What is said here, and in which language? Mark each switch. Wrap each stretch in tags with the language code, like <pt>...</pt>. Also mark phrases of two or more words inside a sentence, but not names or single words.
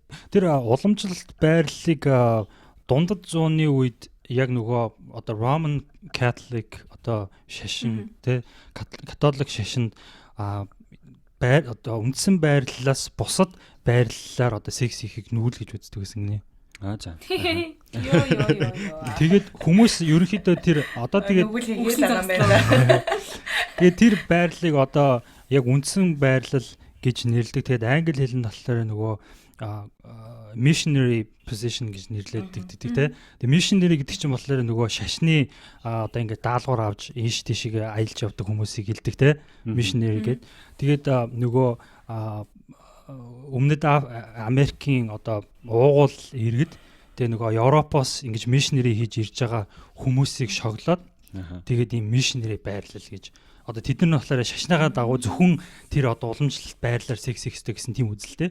<mn>Тэр уламжлалт байрлалыг дундад зууны үед яг нөгөө одоо</mn> <en>Roman Catholic</en> <mn>одоо шашин тэ католик шашинд одоо үндсэн байрлалаас бусад байрлалаар одоо секс хийхийг нүүл гэж үздэг гэсэн гинэ. За. Тэгээд хүмүүс ерөнхийдөө тэр одоо тэгээд тэр байрлалыг одоо яг үндсэн байрлал гэж нэрлэдэг. Тэгээд англи хэлний талаар нөгөө</mn> <en>missionary position</en> <mn>гэж нэрлэдэг тийм. Тэгээд missionary гэдэг чинь болохоор нөгөө шашны одоо ингээд даалгавар авч ийш тийшээ аялж явдаг хүмүүсийг хэлдэг тийм. Missionary гэдэг. Тэгээд нөгөө өмнөд Америкийн одоо уугуул иргэд тэгээ нөгөө Европоос ингэж мишнери хийж ирж байгаа хүмүүсийг шоглоод тэгээд ийм мишнери байрлал гэж одоо тэд нар болохоор шашныгаа дагуу зөвхөн тэр одоо уламжлалт байрлалаар секс хийхтэй гэсэн тийм үзэлтэй.</mn>